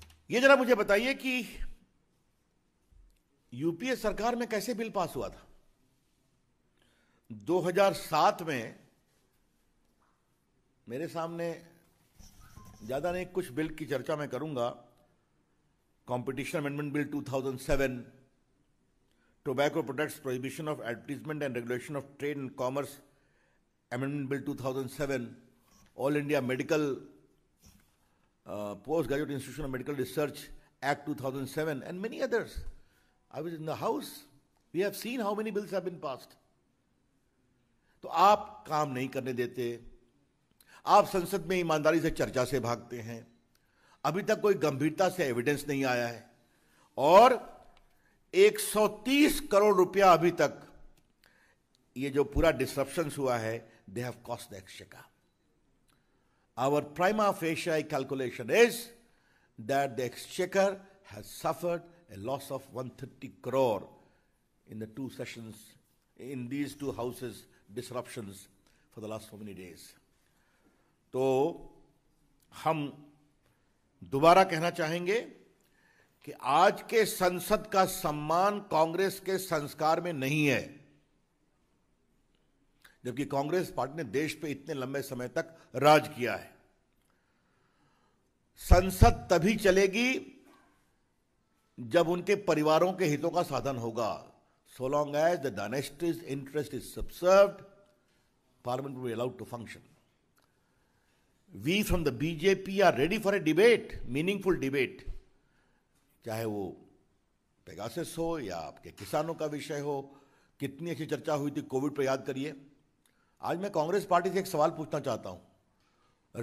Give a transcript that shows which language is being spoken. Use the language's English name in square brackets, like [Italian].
[Hindi] ये जरा मुझे बताइए कि यूपीए सरकार में कैसे बिल पास हुआ था? 2007 में मेरे सामने ज्यादा नहीं, कुछ बिल की चर्चा मैं करूंगा। [English] Competition amendment bill 2007, Tobacco Products Prohibition of Advertisement and Regulation of Trade and Commerce Amendment Bill 2007, All India Medical Postgraduate Institution of Medical Research Act 2007, and many others. I was in the House. We have seen how many bills have been passed. [Hindi] तो आप काम नहीं करने देते, आप संसद में ईमानदारी से चर्चा से भागते हैं। अभी तक कोई गंभीरता से एविडेंस नहीं आया है, और 130 करोड़ रुपया अभी तक ये जो पूरा डिसरप्शंस हुआ है, [English] They have cost the exchequer. Our prima facie calculation is that the exchequer has suffered a loss of 130 crore in the two sessions, in these two houses disruptions for the last so many days. [Hindi] तो हम दोबारा कहना चाहेंगे कि आज के संसद का सम्मान कांग्रेस के संस्कार में नहीं है, जबकि कांग्रेस पार्टी ने देश पे इतने लंबे समय तक राज किया है। संसद तभी चलेगी जब उनके परिवारों के हितों का साधन होगा। [English] So long as the dynasty's interest is subserved, Parliament will be allowed to function. We from the BJP are ready for a debate, meaningful debate, [Hindi] चाहे वो पेगासस हो या आपके किसानों का विषय हो। कितनी अच्छी चर्चा हुई थी कोविड पर, याद करिए। आज मैं कांग्रेस पार्टी से एक सवाल पूछना चाहता हूं।